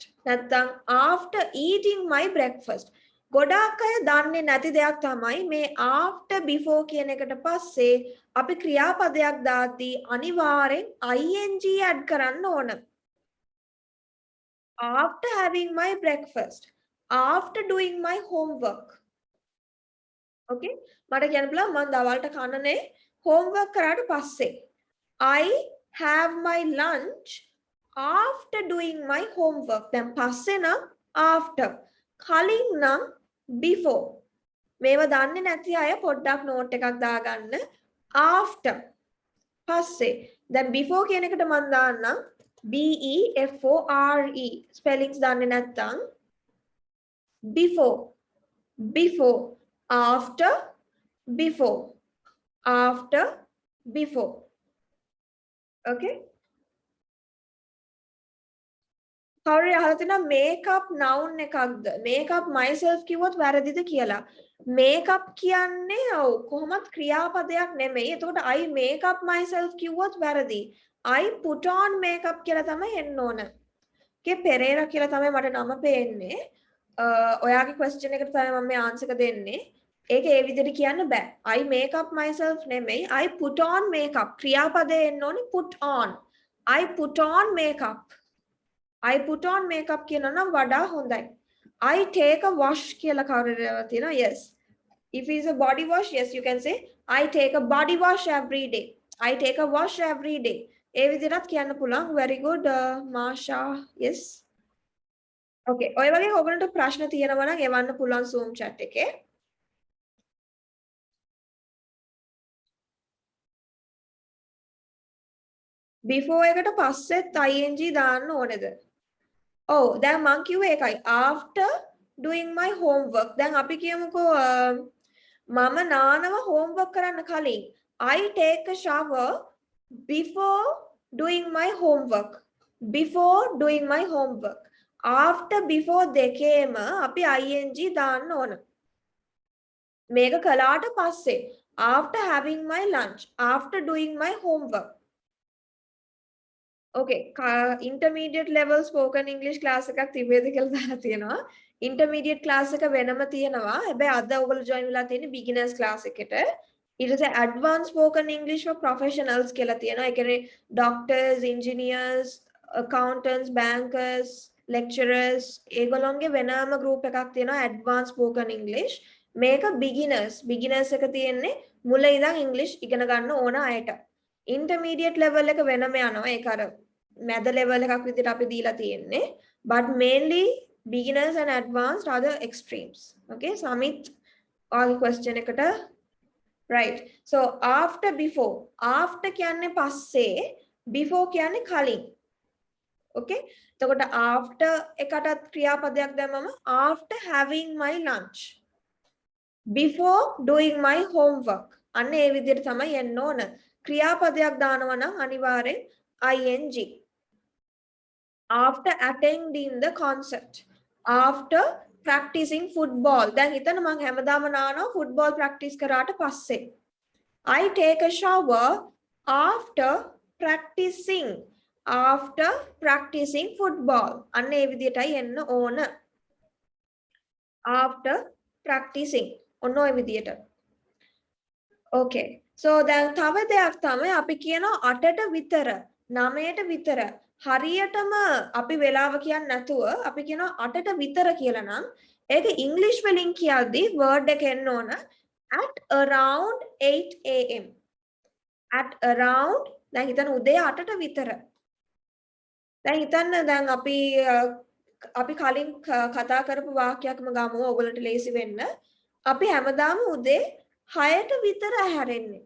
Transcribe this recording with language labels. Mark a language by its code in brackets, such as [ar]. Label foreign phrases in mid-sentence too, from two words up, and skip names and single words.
[en] නැත්නම් after eating my breakfast. [si] ගොඩාක් අය දන්නේ නැති දෙයක් තමයි මේ [en] after before [si] කියන එකට පස්සේ අපි ක්‍රියාපදයක් දාද්දී අනිවාර්යෙන් [en] ing add [si] කරන්න ඕන. [en] After having my breakfast. After doing my homework. [si] Okay මට කියන්න පුළුවන් මම දවල්ට කනනේ homework කරාට පස්සේ [en] I have my lunch after doing my homework [si] දැන් පස්සේ නම් after කලින් නම් before මේව දන්නේ නැති අය පොඩ්ඩක් note එකක් දාගන්න after පස්සේ දැන් before කියන එකට මම දාන්නම් [en] BEFORE spellings [si] දන්නේ නැත්නම් [en] before after before okay [si] කවුරු අහලා තියෙනවා [en] makeup noun එකක්ද makeup myself [si] කිව්වොත් වැරදිද කියලා makeup කියන්නේ ඔව් කොහොමත් ක්‍රියාපදයක් නෙමෙයි එතකොට [en] I makeup myself [si] කිව්වොත් වැරදි [en] I put on makeup [si] කියලා තමයි එන්න ඕන okay පෙරේරා කියලා තමයි මට නම පේන්නේ ඔයාගේ question එකට තමයි මම මේ answer එක දෙන්නේ. ඒක ඒ විදිහට කියන්න බෑ. [en] I make up myself නෙමෙයි. I put on makeup. [si] ක්‍රියාපදේ එන්න ඕනේ [en] put on. I put on makeup. I put on makeup [si] කියනවා නම් වඩා හොඳයි. [en] I take a wash [si] කියලා කවුරුද තියෙනවා? [en] Yes. If it's a body wash, yes you can say I take a body wash every day. I take a wash every day. [si] ඒ විදිහට කියන්න පුළුවන්. [en] Very good Masha. Yes. [si] Okay, ඔය වගේ ඔයගොල්ලන්ට ප්‍රශ්න තියෙනවා නම් එවන්න පුළුවන් Zoom chat එකේ. Before එකට පස්සෙත් ing දාන්න ඕනේද? ඔව්, දැන් මං කිව්වේ ඒකයි. [en] After doing my homework. [si] දැන් අපි කියමුකෝ මම නානවා homework කරන්න කලින්. [en] I take a shower before doing my homework. Before doing my homework. After before [si] දෙකේම අපි ing දාන්න ඕන. මේක කළාට පස්සේ [en] after having my lunch, after doing my homework. [si] Okay, [en] intermediate level spoken English class [si] එකක් තිබේද කියලා දාලා තියෙනවා. [en] Intermediate class [si] එක වෙනම තියෙනවා. හැබැයි අද ඔයගොල්ලෝ join වෙලා තියෙන්නේ [en] beginners class [si] එකට. ඊට පස්සේ [en] advanced spoken English for professionals [si] කියලා තියෙනවා. ඒ කියන්නේ [en] doctors, engineers, accountants, bankers lecturers [si] ඒගොල්ලෝන්ගේ වෙනම group එකක් තියෙනවා [en] advanced spoken English [si] මේක beginners එක තියෙන්නේ මුල ඉඳන් English ඉගෙන ගන්න ඕන අයට. [en] intermediate level [si] එක වෙනම යනවා. ඒක අර මැද level එකක් විදිහට අපි දීලා තියෙන්නේ. [en] But mainly beginners and advanced are the extremes. Okay, Samit all question [si] එකට [en] right. So after before [si] කියන්නේ පස්සේ before කියන්නේ කලින්. Okay, එතකොට after එකටත් ක්‍රියාපදයක් දැම්මම [en] after having my lunch, before doing my homework, [si] අන්න ඒ විදිහට තමයි එන්න ඕන. ක්‍රියාපදයක් දානවා නම් අනිවාර්යෙන් ing. [en] After attending the concert, after practicing football, [si] දැන් හිතන්න මම හැමදාම නානවා [en] football practice [si] කරාට පස්සේ. [en] I take a shower after practicing football. [si] අන්න ඒ විදිහටයි එන්න ඕන. [en] After practicing. [si] ඔන්න ඔය විදිහට. Okay. So දැන් තව දෙයක් තමයි අපි කියනවා 8ට විතර 9ට විතර. හරියටම අපි වෙලාව කියන්නේ නැතුව අපි කියනවා 8ට විතර කියලා නම් ඒක ඉංග්‍රීසි වලින් කියද්දි වර්ඩ් එක එන්න ඕන [en] at around 8 am. at around [si] දැන් හිතන්න උදේ 8ට විතර. දැන් හිතන්න දැන් අපි කලින් කතා කරපු වාක්‍යයක්ම ගමු ඔයගොල්ලන්ට ලේසි වෙන්න. අපි හැමදාම උදේ 6ට විතර හැරෙන්නේ.